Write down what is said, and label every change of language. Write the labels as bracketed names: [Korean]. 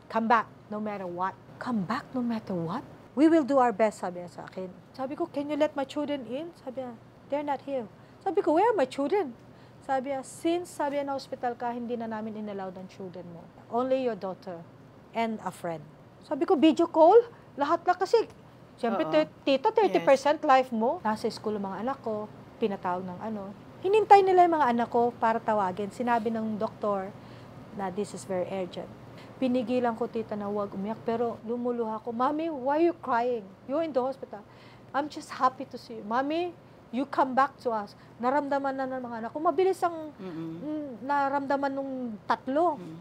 [English] Come back no matter what. Come back no matter what? We will do our best, [Filipino] sabi niya sa akin. Sabi ko, [English] can you let my children in? [Filipino] Sabi niya, [English] they're not here. Sabi ko, where are my children? [Filipino] Sabi niya, since sabi niya na hospital ka, hindi na namin inallowed ang children mo. [English] Only your daughter and a friend. [Filipino] Sabi ko, video call? Lahat na kasi. Siyempre, tita, 30% life mo. Nasa school ang mga anak ko, pinatawag ng ano. Hinintay nila yung mga anak ko para tawagin. Sinabi ng doktor na [English] this is very urgent. [Filipino] Pinigilan ko, tita, na huwag umiyak. Pero lumuluha ko, [English] Mommy, why are you crying? You're in the hospital. I'm just happy to see you. Mommy, you come back to us. [Filipino] Naramdaman na ng mga anak ko. Mabilis ang naramdaman nung tatlo.